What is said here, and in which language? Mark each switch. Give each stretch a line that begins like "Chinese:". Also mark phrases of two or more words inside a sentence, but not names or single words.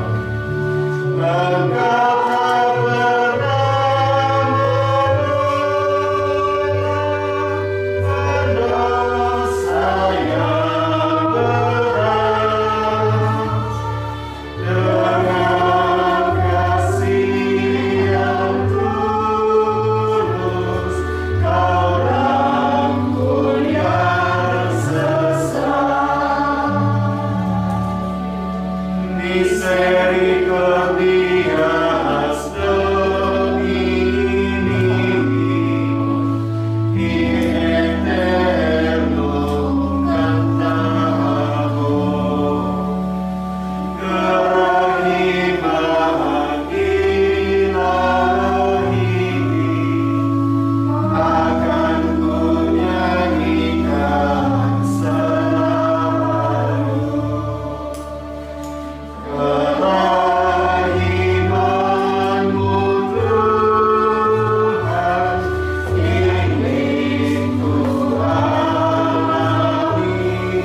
Indonesian: Engkau tak pernah menolak pendosa yang berat. Dengan kasih yang tulus, Kau rangkul yang sesat.
Latin: Misericordias Domini in aeternum cantamus.
Indonesian: Kerahiman Ilahi akan ku nyanyikan selalu. Kerahiman-Mu Tuhan ingin ku alami.